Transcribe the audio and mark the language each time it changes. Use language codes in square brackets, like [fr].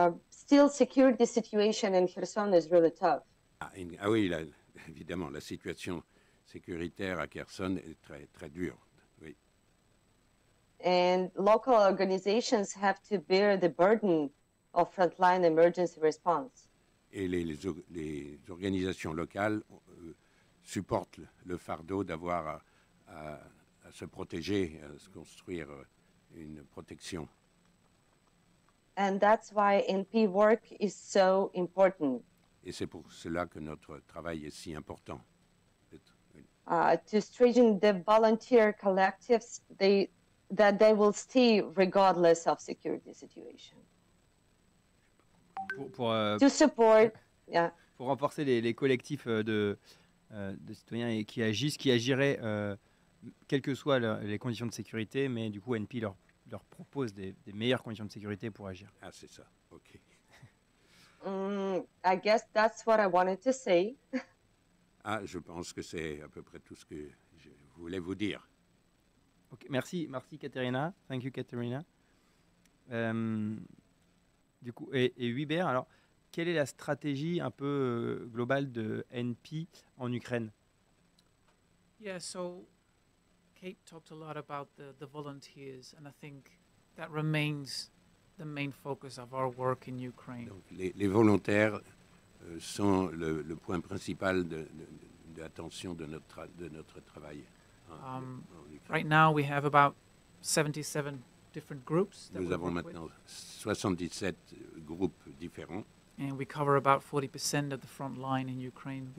[en] Still, security situation in Kherson is really tough. [fr] Ah oui, évidemment, la situation sécuritaire à Kherson est très, très dure. Oui. [en] And local organizations have to bear the burden of frontline emergency response. [fr] Et les organisations locales supportent le fardeau d'avoir à se protéger, à se construire une protection. [en] And that's why NP work is so important. [fr] Et c'est pour cela que notre travail est si important. [en] To strengthen the volunteer collectives, that they will stay regardless of security situation. To support, yeah. [fr] Pour renforcer les collectifs de citoyens et qui agiraient quelles que soient les conditions de sécurité, mais du coup NP leur propose des meilleures conditions de sécurité pour agir. Ah, c'est ça, ok. [en] I guess that's what I wanted to say. [fr] Ah, je pense que c'est à peu près tout ce que je voulais vous dire. [en] Okay, merci Kateryna. Thank you, Kateryna. [fr] Du coup, et Huibert, alors, quelle est la stratégie un peu globale de NP en Ukraine? [en] Yeah, so Kate talked a lot about the volunteers, and I think that remains the main focus of our work in Ukraine. [fr] Donc, les volontaires sont le point principal de l'attention de notre travail [en] Right now, we have about 77 different groups. [fr] Nous avons maintenant 77 groupes différents. [en] And we cover about 40% of the front line in Ukraine.